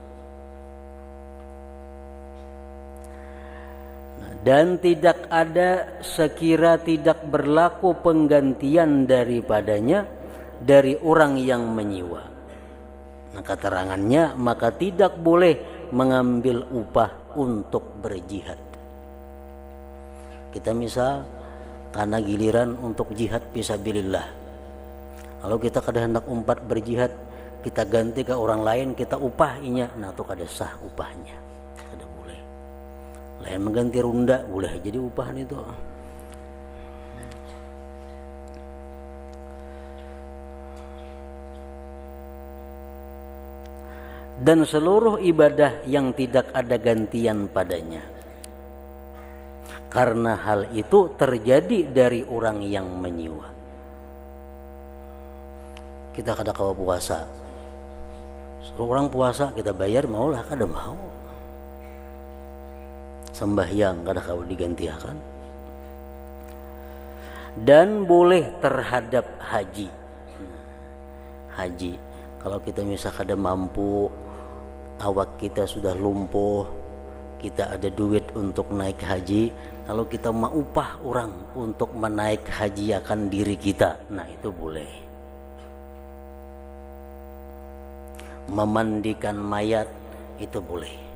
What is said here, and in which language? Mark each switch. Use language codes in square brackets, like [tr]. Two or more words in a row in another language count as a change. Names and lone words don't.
[id] Dan tidak ada sekira tidak berlaku penggantian daripadanya dari orang yang menyewa. Nah, keterangannya, maka tidak boleh mengambil upah untuk berjihad. Kita misal karena giliran untuk jihad fisabilillah, kalau kita kada hendak umpat berjihad, kita ganti ke orang lain, kita upahinya, nah itu kada sah upahnya, kada boleh. Lain mengganti runda boleh jadi upahan itu. Dan seluruh ibadah yang tidak ada gantian padanya, karena hal itu terjadi dari orang yang menyewa. Kita kada kawa puasa, suruh orang puasa kita bayar, maulah kada mau. Sembahyang kada kawa digantikan. Dan boleh terhadap haji. Haji, kalau kita misal kada mampu, awak kita sudah lumpuh, kita ada duit untuk naik haji, lalu kita mau upah orang untuk menaik haji akan diri kita, nah itu boleh. Memandikan mayat itu boleh.